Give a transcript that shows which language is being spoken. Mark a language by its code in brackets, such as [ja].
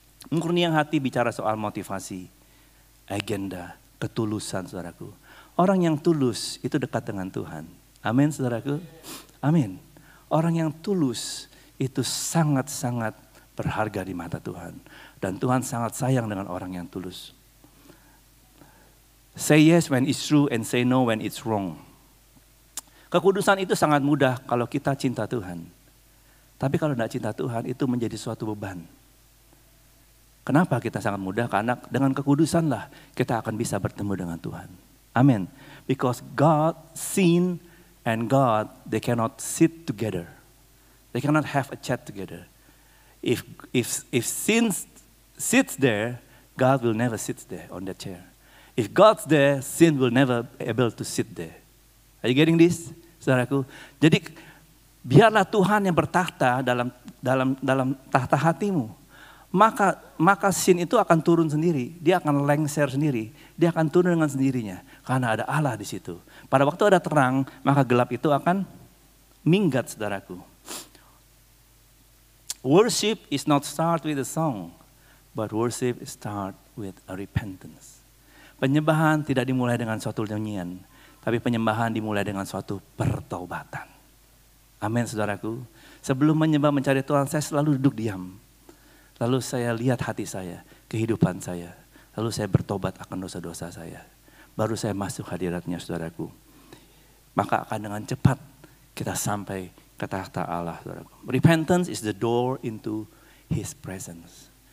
[id] Murnian hati bicara soal motivasi, agenda, ketulusan, saudaraku. Orang yang tulus itu dekat dengan Tuhan. Amin, saudaraku. Amin. Orang yang tulus itu sangat-sangat berharga di mata Tuhan. Dan Tuhan sangat sayang dengan orang yang tulus. [en] Say yes when it's true and say no when it's wrong. [id] Kekudusan itu sangat mudah kalau kita cinta Tuhan. Tapi kalau tidak cinta Tuhan itu menjadi suatu beban. Kenapa kita sangat mudah? Karena dengan kekudusanlah kita akan bisa bertemu dengan Tuhan. Amin. [en] Because God, sin and God, they cannot sit together. They cannot have a chat together. If sin sits there, God will never sit there on that chair. If God's there, sin will never be able to sit there. Are you getting this, [id] saudaraku? Jadi biarlah Tuhan yang bertahta dalam tahta hatimu. Maka sin itu akan turun sendiri. Dia akan lengser sendiri. Dia akan turun dengan sendirinya. Karena ada Allah di situ. Pada waktu ada terang, maka gelap itu akan minggat, saudaraku. [en] Worship is not start with a song, but worship start with a repentance. [id] Penyembahan tidak dimulai dengan suatu nyanyian, tapi penyembahan dimulai dengan suatu pertobatan. Amin, saudaraku. Sebelum menyembah mencari Tuhan, saya selalu duduk diam. Lalu saya lihat hati saya, kehidupan saya. Lalu saya bertobat akan dosa-dosa saya. Baru saya masuk hadiratnya, saudaraku. Maka akan dengan cepat kita sampai ke tahta Allah, saudaraku. [en] Repentance is the door into His presence.